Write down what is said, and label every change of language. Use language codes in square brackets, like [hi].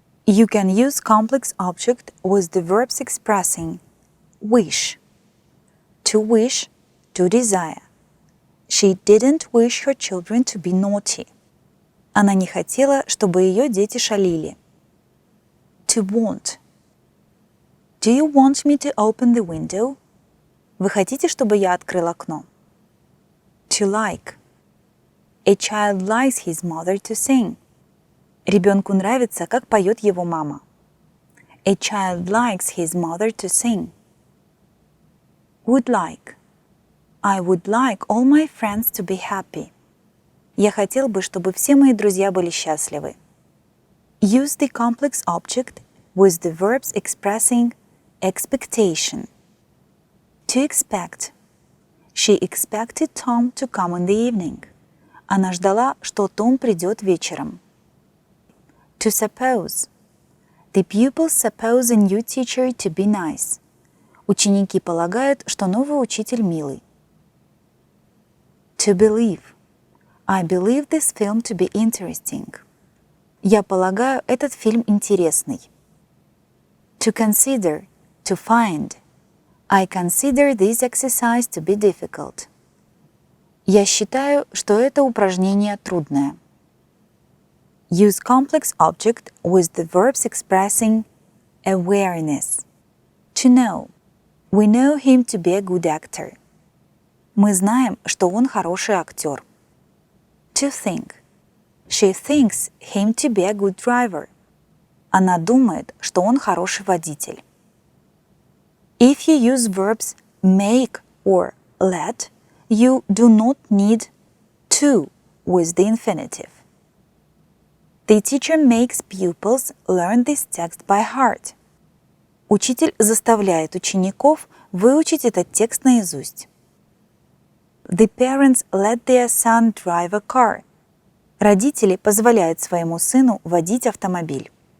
[en] You can use complex object with the verbs expressing wish. To wish, to desire. She didn't wish her children to be naughty. [ru] Она не хотела, чтобы ее дети шалили. [en] To want. Do you want me to open the window? [ru] Вы хотите, чтобы я открыл окно? [en] To like. A child likes his mother to sing. [ru] Ребенку нравится, как поет его мама. [en] A child likes his mother to sing. Would like. I would like all my friends to be happy. [ru] Я хотел бы, чтобы все мои друзья были счастливы. [en] Use the complex object with the verbs expressing expectation. To expect. She expected Tom to come in the evening. [ru] Она ждала, что Том придет вечером. [en] To suppose. The pupils suppose a new teacher to be nice. [ru] Ученики полагают, что новый учитель милый. [en] To believe. I believe this film to be interesting. [ru] Я полагаю, этот фильм интересный. [en] To consider. To find. I consider this exercise to be difficult. [ru] Я считаю, что это упражнение трудное. [en] Use complex object with the verbs expressing awareness. To know. We know him to be a good actor. [ru] Мы знаем, что он хороший актер. [en] To think. She thinks him to be a good driver. [ru] Она думает, что он хороший водитель. [en] If you use verbs make or let, you do not need to with the infinitive. The teacher makes pupils learn this text by heart. [ru] Учитель заставляет учеников выучить этот текст наизусть. [en] The parents let their son drive a car. [ru] Родители позволяют своему сыну водить автомобиль.